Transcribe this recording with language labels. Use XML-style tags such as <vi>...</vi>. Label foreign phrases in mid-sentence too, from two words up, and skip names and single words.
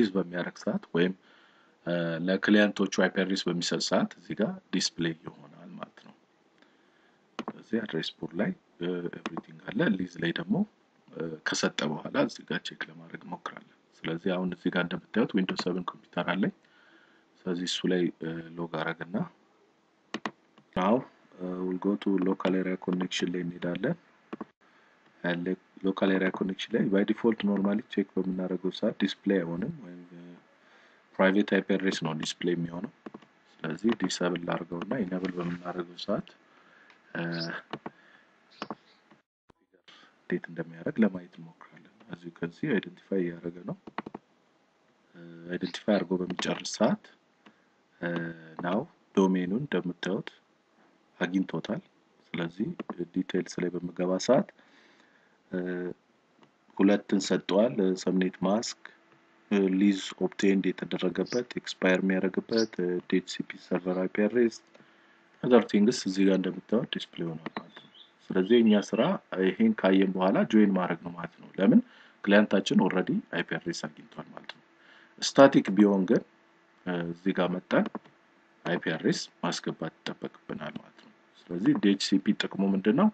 <am>በሚያደርግ ሰዓት ወይም ለክሊያንቶቹ</am> <en>IP address</en> <am>በሚሰጥ ሰዓት እዚህ ጋር ዲስፕሌይ ይሆናል ማለት ነው። ስለዚህ</am> <en>address pool</en> <am>ላይ ኤቭሪቲንግ አለ። ሊዝ ላይ ደግሞ ከሰጠ በኋላ እዚህ ጋር ቼክ ለማድረግ ሞክራለን። ስለዚህ አሁን እዚህ ጋር እንደምታዩት ዊንዶውስ 7 ኮምፒውተር አለኝ። ስለዚህ እሱ ላይ ሎግ አረግና</am> <en>now we'll go to local area connection</en> <am>ላይ እንሄዳለን። and</am> <en>local area connection</en> <am>ላይ</am> <en>by default normally</en> <am>ቼክ በምናደርገው ሰዓት ዲስፕሌይ አይሆንም ወይም</am> <en>private IP address</en> <am>ነው ዲስፕሌይ የሚሆነው። ስለዚህ ዲስብል ላድርገውና ኢኔብል በምናደርገው ሰዓት እንዴት እንደሚያደርግ ለማየት እንሞክራለን።</am> <en>as you can see</en> <am>አይደንቲፋይ ያደረገ ነው። አይደንቲፋይ አድርጎ በሚጨርስ ሰዓት now ዶሜኑን እንደምታዩት አግኝቶታል። ስለዚህ ዲቴይልስ ላይ በመገባ ሰዓት ሁለትን ሰጥቷል።</am> <en>subnet mask lease obtained</en> <am>የተደረገበት ኤክስፓየር የሚያደርግበት</am> <en>DHCP server IP address other things</en> <am>እዚህ ጋር እንደምታዩት ዲስፕሌይ ሆኗል ማለት ነው። ስለዚህ እኛ ስራ ይሄን ካየን በኋላ ጆይን ማድረግ ነው ማለት ነው። ለምን ክሊያንታችን ኦሬዲ</am> <en>IP address</en> <am>አግኝቷል ማለት ነው። ስታቲክ ቢሆን ግን እዚህ ጋር መጣን</am> <en>IP address</en> <am>ማስገባት ይጠበቅብናል ማለት ነው። ስለዚህ DHCP ጥቅሙ ምንድነው?</am>